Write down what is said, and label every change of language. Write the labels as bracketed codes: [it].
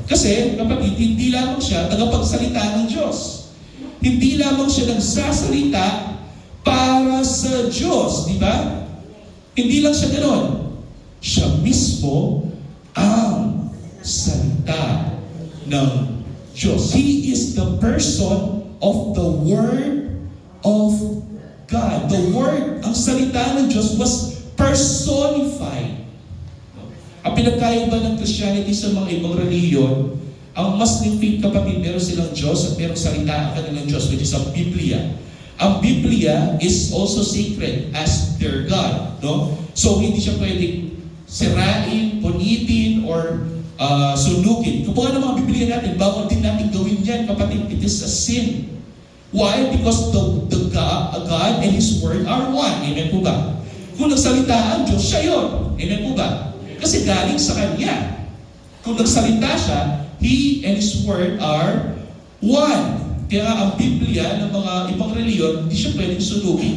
[tl] Kasi, kapatid, hindi lamang siya tagapagsalita ng Diyos. Hindi lamang siya nagsasalita para sa Diyos, di ba? Hindi lang siya ganoon. Siya mismo ang salita ng Diyos. [en] He is the person of the Word of God. The Word, [tl] ang salita ng Diyos [en] was personified. [tl] Ang pinagkaiba ng Christianity sa mga ibang reliyon, ang [en] Muslim faith, [tl] kapatid, meron silang Diyos at meron salita ang kanilang Diyos, [en] which is [tl] ang Biblia. [en] Ang Biblia is also sacred as their God. [tl] No? So, hindi siya pwedeng sirain, punitin, or sunugin. Kung ano mga Biblia natin, bawal din natin gawin yan, kapatid. [en] It is a sin. Why? Because the God and His Word are one. [tl] Amen po ba? Kung nagsalita ang Diyos, siya yun. Amen po ba? Kasi galing sa Kanya. Kung nagsalita siya, [en] He and His Word are one. [tl] Kaya ang Biblia ng mga ibang reliyon, hindi siya pwedeng sunugin.